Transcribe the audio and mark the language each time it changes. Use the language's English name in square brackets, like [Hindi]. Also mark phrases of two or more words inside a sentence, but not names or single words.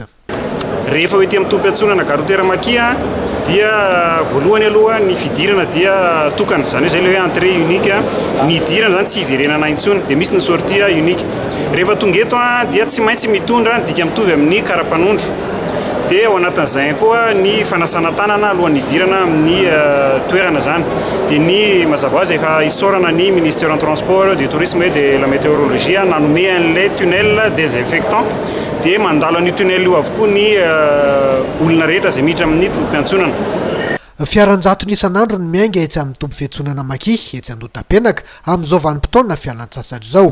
[Malagasy] Rehefa hoe tia mitompo antsonana garotera Maki dia voalohany aloha ny fidirana dia tokana zany hoe zay le hoe [French] entrée unique [Malagasy] ny idirana zany tsy hiverenana intsony dia misy ny [French] sortie unique [Malagasy] rehefa tonga eto dia tsy maintsy mitondra dika mitovy amin'ny karapanondro dia ao anatin'izay koa ny fanasana tanana alohan'ny idirana amin'ny toerana zany dia ny mazava azy efa isaorana ny [French] ministère en transport du tourisme et de la météorologie [Malagasy] nanome an'ilay [French] tunnel désinfectant [Malagasy] dia mandalo an'io tunnel io avokoa ny olona rehetra izay miditra amin'ny tompo-piantsonana. Fiaran-jato n'isan'andro ny miainga etsy amin'ny tompo fiantsonana Maki etsy Andotapenaka amin'izao vanim-potoana fialan-tsasatra izao.